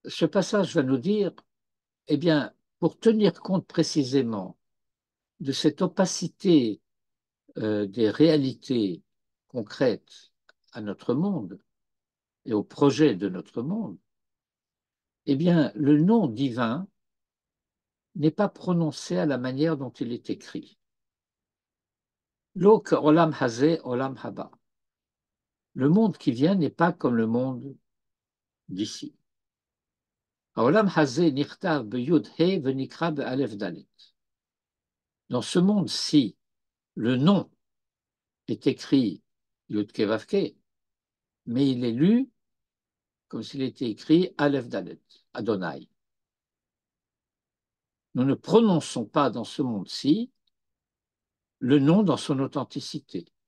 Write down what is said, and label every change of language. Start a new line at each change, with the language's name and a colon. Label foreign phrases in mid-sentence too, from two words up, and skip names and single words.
French: ce passage va nous dire, eh bien, pour tenir compte précisément de cette opacité des réalités concrètes à notre monde et au projet de notre monde, eh bien, le nom divin n'est pas prononcé à la manière dont il est écrit.
Hebrew: לא עולם הזה עולם הבא.
French: Le monde qui vient n'est pas comme le monde d'ici.
Hebrew: עולם הזה נכתב ביוד הא ונקרא באלף דלת.
French: Dans ce monde-ci, le nom est écrit Yud Kevavke, mais il est lu comme s'il était écrit
Hebrew: אלף דלת,
French: Adonai. Nous ne prononçons pas dans ce monde-ci le nom dans son authenticité.